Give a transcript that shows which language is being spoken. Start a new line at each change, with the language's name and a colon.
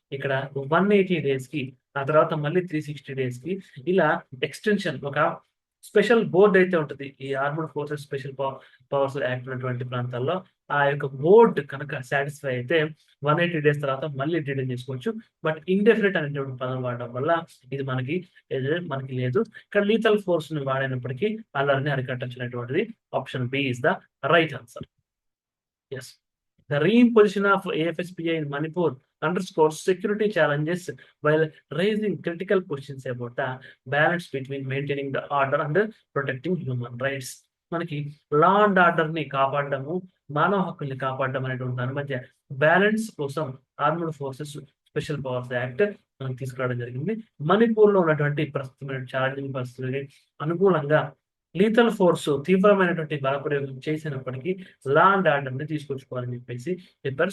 Telugu: ఇక్కడ 180 డేస్ కి, ఆ తర్వాత మళ్ళీ 360 డేస్ కి ఇలా ఎక్స్టెన్షన్ ఒక స్పెషల్ బోర్డ్ అయితే ఉంటుంది ఈ armed forces special powers act ఉన్నటువంటి ప్రాంతాల్లో. ఆ యొక్క బోర్డ్ కనుక సాటిస్ఫై అయితే 180 డేస్ తర్వాత మళ్ళీ డిటైన్ చేసుకోవచ్చు. బట్ ఇండెఫినెట్ అనేటువంటి పదం వాడడం వల్ల ఇది మనకి లేదు. ఇక్కడ లీథల్ ఫోర్స్ ని వాడినప్పటికీ అల్లరిని అరికట్టచ్చినటువంటిది
English: Option B is the right answer. Yes, the reimposition of AFSPA in Manipur underscores security challenges while raising critical questions about the balance between maintaining the order and protecting human rights.
Telugu: మనకి law and order ని కాపాడము, మానవ హక్కుల్ని కాపాడడం అనేటువంటి దాని మధ్య balance కోసం armed forces special powers act మనకి తీసుకురావడం జరిగింది. మణిపూర్ లో ఉన్నటువంటి ప్రస్తుతమైన ఛాలెంజింగ్ పరిస్థితులకి అనుకూలంగా లీథల్ ఫోర్స్ తీవ్రమైనటువంటి బలప్రయోగం చేసినప్పటికీ లా అండ్ ఆర్డర్ ని తీసుకొచ్చుకోవాలని చెప్పేసి చెప్పారు.